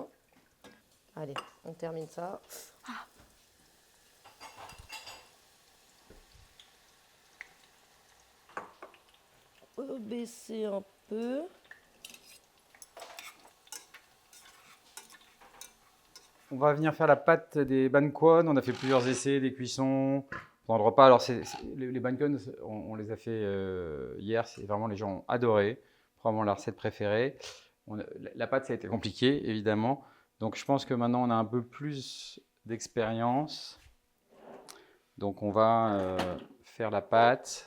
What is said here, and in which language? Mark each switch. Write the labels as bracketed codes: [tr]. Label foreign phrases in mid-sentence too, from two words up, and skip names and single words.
[fr] Allez, on termine ça. Baisser un peu. On va venir faire la pâte des banh quan. On a fait plusieurs essais, des cuissons. Pendant le repas, alors les banh quan, on les a fait hier. C'est vraiment, les gens ont adoré. Probablement la recette préférée. La pâte, ça a été compliqué, évidemment. Donc je pense que maintenant, on a un peu plus d'expérience. Donc on va faire la pâte.